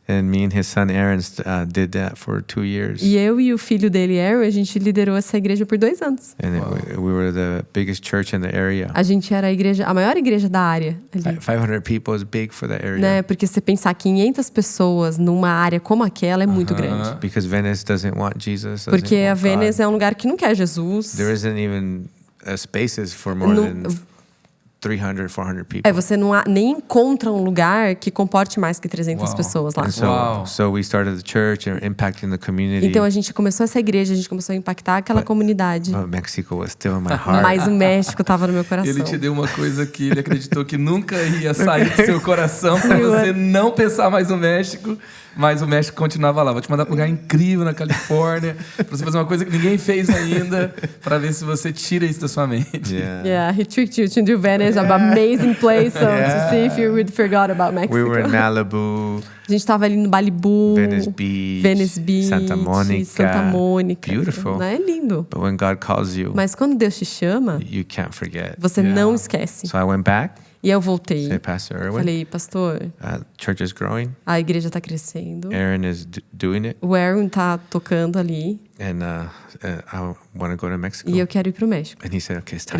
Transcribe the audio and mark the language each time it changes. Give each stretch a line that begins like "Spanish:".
English: And me and his son Aaron did that for 2 years.
Portuguese: E eu e o filho dele, Aaron, a gente liderou essa igreja por 2 anos.
English: And we were the biggest church in the area.
Portuguese: A gente era a maior igreja da área ali.
English: 500 people is big for the area.
Portuguese: Né? Porque se você pensar 500 pessoas numa área como aquela é muito grande.
English: Because Venice doesn't want Jesus. Doesn't
Portuguese: Porque a
English: want
Portuguese: Venice
English: God.
Portuguese: é um lugar que não quer Jesus.
English: There isn't even spaces for more
Portuguese: Não-
English: than 300, 400 people.
Portuguese: Você nem encontra um lugar que comporte mais que 300 Uau. pessoas lá.
English: And Wow. so we started the church and impacting the community.
Portuguese: Então a gente começou essa igreja, a gente começou a impactar aquela comunidade.
English: But Mexico was still in my heart.
Portuguese: Mas o México estava no meu coração. Ele te deu uma coisa que ele acreditou que nunca ia sair do seu coração para você não pensar mais no México, mas o México continuava lá. Vou te mandar para um lugar incrível na Califórnia, para você fazer uma coisa que ninguém fez ainda, para ver se você tira isso da sua mente.
English: Yeah. Yeah, he tricked you to do Venice, an amazing place, so to see if you would forgot about Mexico. We were in Malibu,
Portuguese: A gente estava ali no Malibu,
English: Venice Beach,
Portuguese: Venice Beach,
English: Santa Monica.
Portuguese: Santa Mônica.
English: Beautiful.
Portuguese: Não é lindo.
English: But when God calls you,
Portuguese: Mas quando Deus te chama,
English: you can't forget.
Portuguese: você
English: Yeah.
Portuguese: não esquece.
English: So I went back,
Portuguese: E eu voltei.
English: said, Pastor Erwin,
Portuguese: Falei, pastor,
English: church is growing.
Portuguese: a igreja está crescendo.
English: Aaron is doing it,
Portuguese: O Aaron tá tocando ali
English: and I want to go to Mexico.
Portuguese: e eu quero ir pro México.
English: And he said, okay, it's time.